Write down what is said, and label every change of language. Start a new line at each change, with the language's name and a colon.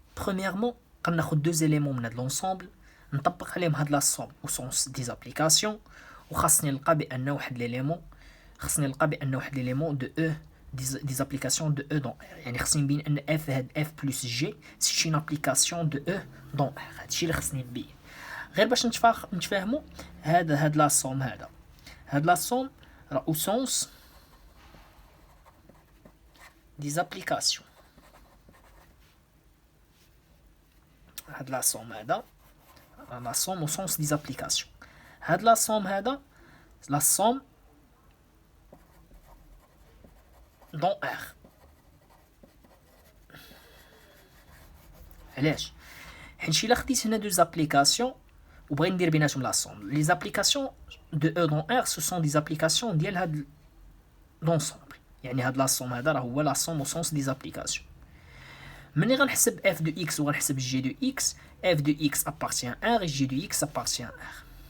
French: Premièrement, غناخد deux éléments
Arabic: من هاد
French: l'ensemble
Arabic: نطبق عليهم هاد
French: la somme au sens des applications
Arabic: وخاصني نلقى بأن واحد
French: l'élément de E des applications de E dans R.
Arabic: يعني خاصني نبين أن
French: F هاد F plus G c'est une application de E dans R.
Arabic: هادشي اللي خاصني نبين. غير باش نتفاهمو هاد لا سوم هاد لا سوم راه
French: au sens des applications. هاد لا سوم la somme au sens des applications. هاد la somme la somme dans R.
Arabic: علاش؟ حيت إلا خديت هنا
French: deux applications
Arabic: وبغي ندير بيناتهم
French: la somme. Les applications de E dans R ce sont des applications
Arabic: ديال هاد
French: l'ensemble.
Arabic: يعني هاد
French: la somme
Arabic: راه هو
French: la somme au sens des applications.
Arabic: ملي غنحسب
French: f de x وغنحسب g de x, f de x appartient à R et g de x appartient à R.